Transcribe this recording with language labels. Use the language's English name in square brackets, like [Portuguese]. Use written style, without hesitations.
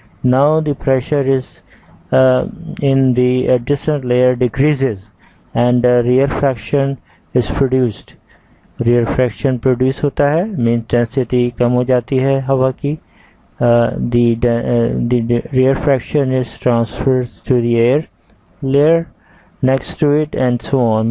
[English] Now the pressure is in the adjacent layer decreases and rarefaction is produced. [Hindi] rarefaction produce होता है, means density कम हो जाती है हवा की. [English] The rarefaction is transferred to the air layer next to it and so on.